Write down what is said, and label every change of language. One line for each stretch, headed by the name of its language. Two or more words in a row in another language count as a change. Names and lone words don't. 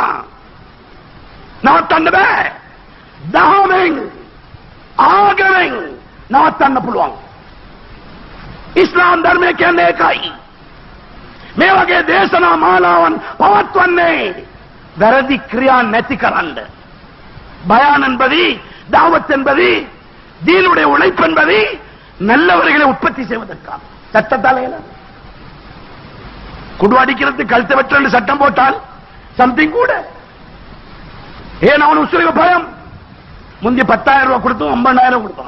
Sinhala: නවත්තන්න බෑ. දහමෙන් ආගමෙන් නවත්තන්න පුළුවන්. ඉස්ලාම් ධර්මය කියන්නේ ඒකයි. මේ වගේ දේශනා මාලාවන් පවත්වන්නේ වැරදි ක්‍රියා නැති කරන්න.
Tamil: பயான் என்பது தாவத் என்பது தீனுடைய உழைப்பு என்பது நல்லவர்களை உற்பத்தி செய்வதற்காக. சட்டத்தால் குடு அடிக்கிறது கழுத்தை வெட்ட சட்டம் போட்டால் சம்திங் கூட. ஏன் அவன் உசுருக்கு பயம். முந்தி 10,000 ரூபாய் கொடுத்தோம் 50,000 கொடுத்தோம்.